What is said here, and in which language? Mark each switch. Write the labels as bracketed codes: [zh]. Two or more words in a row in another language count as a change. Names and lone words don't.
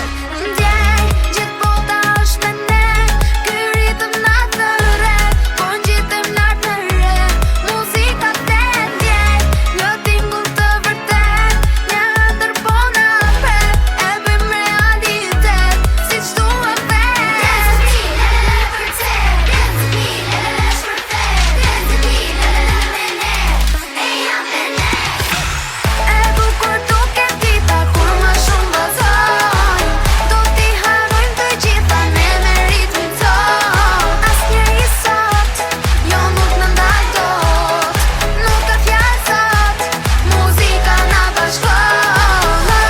[sq] Ndjej, gjithë bota është me ne, ky ritëm na thëre, po ngjitem lart në re. Muzika flet, ndjej, një tingull të vërtet, një ëndër po na pret, e bëjmë realitet, siç dua vet. [en] Dance with me, la la la vërtet, dance with me, la la la [sq] shpërfet, [en] dance with me, la la la [sq] me ne, e jam me ne. E bukur duket dita kur më shumë vazhdojmë, do t'i harrojmë të gjitha ne me ritmin ton. Asnjëri sot, jo nuk na ndal dot, nuk ka fjalë sot, muzika na bashkon.